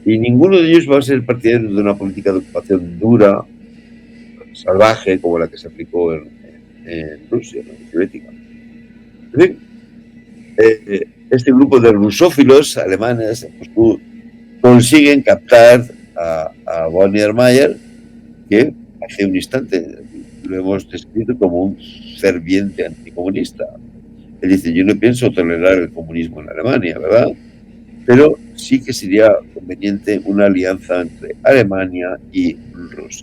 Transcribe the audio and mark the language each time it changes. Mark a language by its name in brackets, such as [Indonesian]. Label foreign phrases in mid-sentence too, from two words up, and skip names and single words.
[Spanish] Y ninguno de ellos va a ser partidario de una política de ocupación dura, salvaje, como la que se aplicó en Rusia, ¿no? Soviética. En fin, este grupo de rusófilos alemanes en Moscú consiguen captar a von der Mayer, que hace un instante lo hemos descrito como un ferviente anticomunista. Él dice, yo no pienso tolerar el comunismo en Alemania, ¿verdad? Pero sí que sería conveniente una alianza entre Alemania y Rusia.